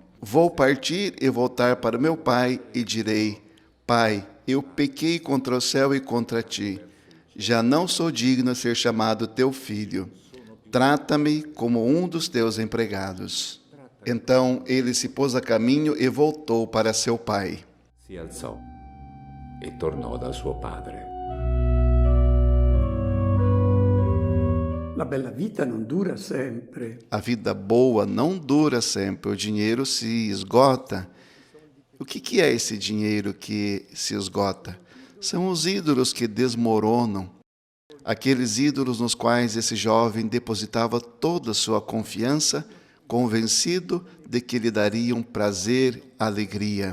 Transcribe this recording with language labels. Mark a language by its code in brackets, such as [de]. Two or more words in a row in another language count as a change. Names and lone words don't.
[pt] Vou partir e voltar para meu pai e direi: Pai, eu pequei contra o céu e contra ti. Já não sou digno de ser chamado teu filho. Trata-me como um dos teus empregados. Então ele se pôs a caminho e voltou para seu pai. [it] Si alzò e tornò da suo padre. La bella vita non dura sempre. [pt] A vida boa não dura sempre, o dinheiro se esgota. O que é esse dinheiro que se esgota? São os ídolos que desmoronam. Aqueles ídolos nos quais esse jovem depositava toda a sua confiança, convencido de que lhe dariam prazer, alegria.